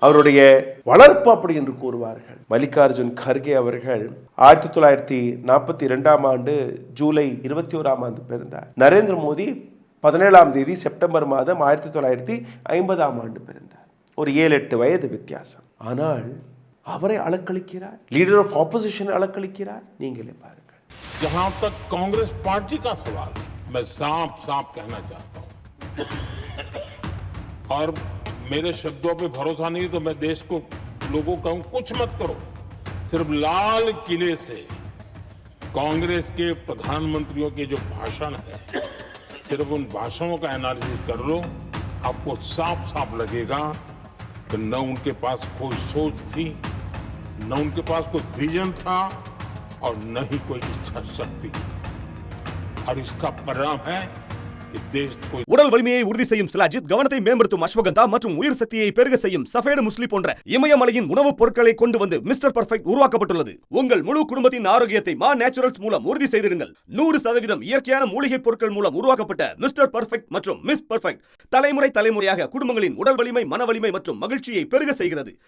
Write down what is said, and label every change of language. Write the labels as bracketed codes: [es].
[ta] அவருடைய வளர்ப்பு அப்படி என்று கூறுவார்கள். மல்லிகார்ஜுன் கர்கே அவர்கள் 1942ஆம் ஆண்டு ஜூலை 21ஆம் ஆண்டு பிறந்தார். நரேந்திர மோடி 17ஆம் தேதி செப்டம்பர் மாதம் 1950ஆம் ஆண்டு பிறந்தார். ஒரு 7-8 வயது வித்தியாசம். ஆனால் அவரை அலக்களிக்கிறார், [en] leader of opposition [ta] அலக்களிக்கிறார். நீங்களே பாருங்கள். [hi] जहां तक कांग्रेस पार्टी का सवाल है, मैं साफ साफ कहना चाहता हूं, और मेरे शब्दों पे भरोसा नहीं तो मैं देश को, लोगों को कहूं कुछ मत करो, सिर्फ लाल किले से कांग्रेस के प्रधानमंत्रियों के जो भाषण है, सिर्फ उन भाषणों का एनालिसिस कर लो, आपको साफ साफ लगेगा कि न उनके पास कोई सोच थी, न उनके पास कोई विजन था, और न ही कोई इच्छा शक्ति थी. और इसका परिणाम है कि देश को [ta] உடல் வலிமையை உறுதி செய்யும் சிலாஜித், கவனத்தை மேம்படுத்தும் அஸ்வகந்தா மற்றும் உயிர் சக்தியை பெருக செய்யும் சஃபேடு முஸ்லி போன்ற இமயமலையின் உணவுப் பொருட்களை கொண்டு வந்து மிஸ்டர் பர்ஃபெக்ட் உருவாக்கப்பட்டுள்ளது. உங்கள் முழு குடும்பத்தின் ஆரோக்கியத்தை மா நேச்சுரல்ஸ் மூலம் உறுதி செய்திருங்கள். 100% இயற்கையான மூலிகை பொருட்கள் மூலம் உருவாக்கப்பட்ட மிஸ்டர் பர்ஃபெக்ட் மற்றும் மிஸ் பர்ஃபெக்ட் தலைமுறையாக குடும்பங்களின் உடல் வலிமை, மன வலிமை மற்றும் மகிழ்ச்சியை பெருக செய்கிறது.